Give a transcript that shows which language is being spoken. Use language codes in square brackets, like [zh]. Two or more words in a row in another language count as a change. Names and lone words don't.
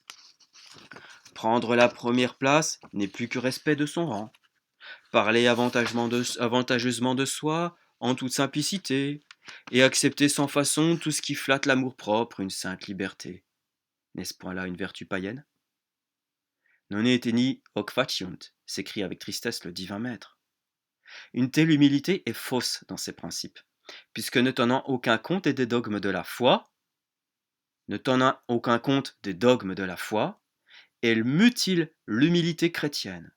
[fr] Prendre la première place n'est plus que respect de son rang. Parler avantageusement de soi, en toute simplicité, et accepter sans façon tout ce qui flatte l'amour-propre, une sainte liberté. N'est-ce point là une vertu païenne? [la] Non eteni hoc faciunt, [fr] s'écrie avec tristesse le divin maître. Une telle humilité est fausse dans ses principes, puisque ne tenant aucun compte des dogmes de la foi, ne tenant aucun compte des dogmes de la foi, elle mutile l'humilité chrétienne.